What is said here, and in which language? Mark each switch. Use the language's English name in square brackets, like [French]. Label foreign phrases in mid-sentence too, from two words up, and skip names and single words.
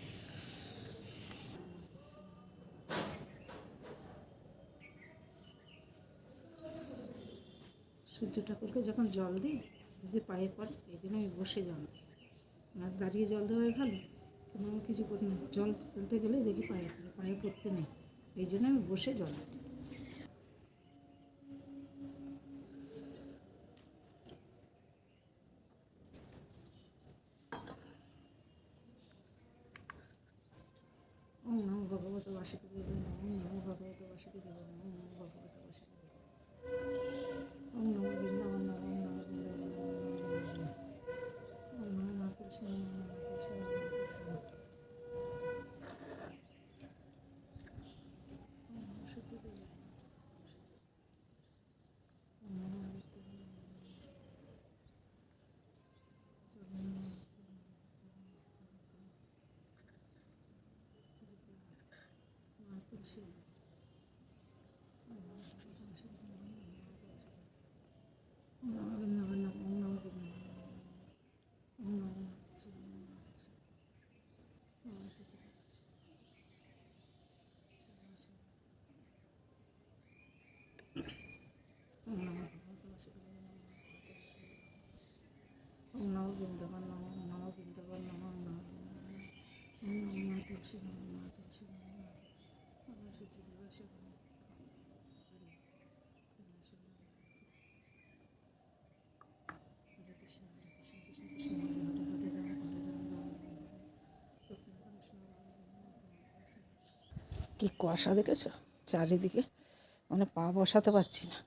[Bangla] সূর্য ঠাকুরকে যখন জল দিই যদি পায়ে পড়ে, এই জন্য আমি বসে জল দিই। আর দাঁড়িয়ে জল দেওয়াই ভালো, কিন্তু আমি কিছু করি না। জল ফেলতে গেলে দেখি পায়ে পড়ে, পায়ে পড়তে নেই, এই জন্য আমি বসে জল দিই। [Sanskrit] ওম নমো ভগবতে বাসুদেবায় নমঃ, ওম নমো ভগবতে বাসুদেবায় নমঃ, ওম নমো ভগবতে বাসুদেবায় নমঃ, ওম নমো বৃন্দাবন নমঃ, ওম নমো বৃন্দাবন নমঃ, ওম নমো মা তুলসী নমঃ, ওম নমো তুলসী নমঃ, ওম নমো সত্যদেবায় নমঃ, ওম নমো আদিত্যদেবায় নমঃ, মা তুলসী ওম নমো বৃন্দাবন নমঃ, ওম নমো বৃন্দাবন নমঃ, ওম নমো মা তুলসী নমঃ, ওম নমো সত্যদেবায় ওম নমো ভগবতে বাসুদেবায় নমঃ, ওম নমো বৃন্দাবন নমঃ, ওম নমো বৃন্দাবন নমঃ, ওম নমো বৃন্দাবন নমঃ, ওম নমো মা তুলসী নমঃ, মা তুলসী নমঃ, ওম নমো সত্যদেবায় নমঃ। হরে কৃষ্ণ কৃষ্ণ কৃষ্ণ কৃষ্ণ হরে হরে, হরে রাম হরে রাম, রাম রাম হরে হরে। [Bangla] কি কুয়াশা দেখেছো চারিদিকে, মানে পা বসাতে পারছি না।